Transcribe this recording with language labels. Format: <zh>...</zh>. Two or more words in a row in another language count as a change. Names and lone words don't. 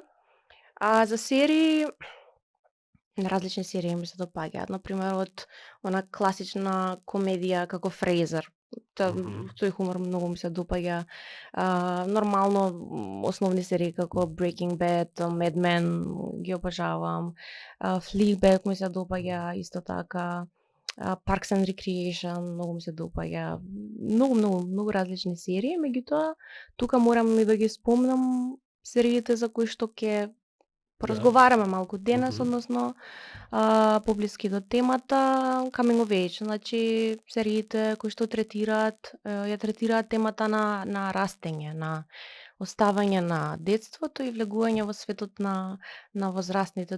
<mk>А за серии, различни серии ми се допаѓаат, например од она класична комедија како Фрейзер. Тој хумор многу ми се допаѓа. Нормално основни серии како Breaking Bad, Mad Men ги обожавам. Fleabag ми се допаѓа исто така. Parks and Recreation многу ми се допаѓа. Многу различни серии, меѓутоа тука морам и да ги спомнам сериите за кои што ќе поразговараме малку денес, односно поблиски до темата</mk> <en>Coming of Age,</en> <mk>значи сериите кои што ја третираат темата на растење, на оставање на детството и влегување во светот на возрастните.</mk>